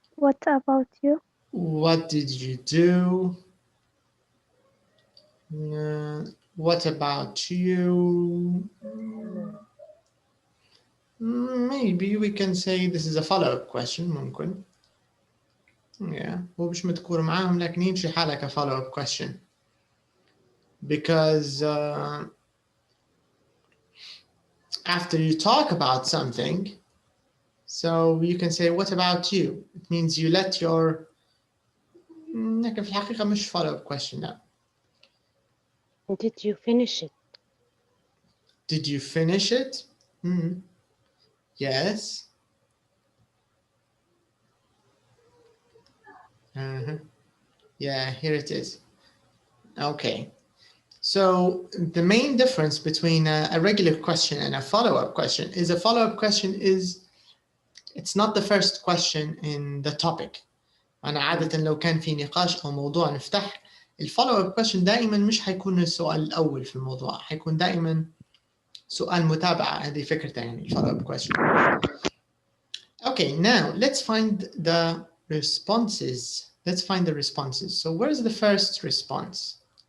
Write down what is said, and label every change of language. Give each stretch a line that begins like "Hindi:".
English: What about you? What did you do? What about you? Maybe we can say this is a follow-up question.
Arabic: ممكن.
English: Yeah.
Arabic: هو مش مذكور معاهم لكن يمشي حالك a follow-up question.
English: Because after you talk about something, so you can say, what about you? It means you let your...
Arabic: لكن في الحقيقة مش follow-up question.
English: No. Did you finish it? Did you finish it? Yes. Yeah, here it is. Okay. So the main difference between a regular question and a follow-up question is a follow-up question it's not the first question in the topic.
Arabic: أنا عادة لو كان في نقاش أو موضوع نفتح الfollow-up question دائما مش حيكون السؤال الأول في الموضوع، حيكون دائما سؤال متابعة. هذه فكرة يعني follow-up question.
English: Okay, now let's find the responses. Let's find the responses. So where's the first response?